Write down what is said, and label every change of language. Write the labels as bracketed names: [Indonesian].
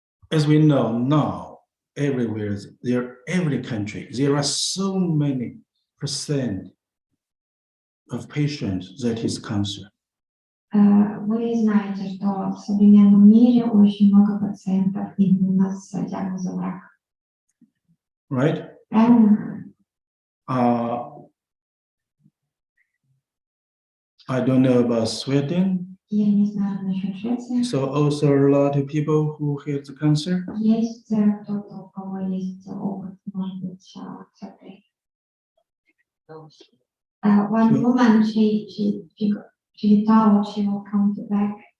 [English] As we know now, everywhere, every country, there are so many percent of patients that is cancer. [Russian] Вы знаете, что в современном мире очень много пациентов именно с диагнозом рака. [English] Right? [Russian] Правильно? [English] I don't know about Sweden. [Russian] Я не знаю насчет Швеции. [English] So also a lot of people who have the cancer. [Russian] Есть кто-то, у кого есть опыт, может быть, с этой. [English] One woman, she thought she will come back.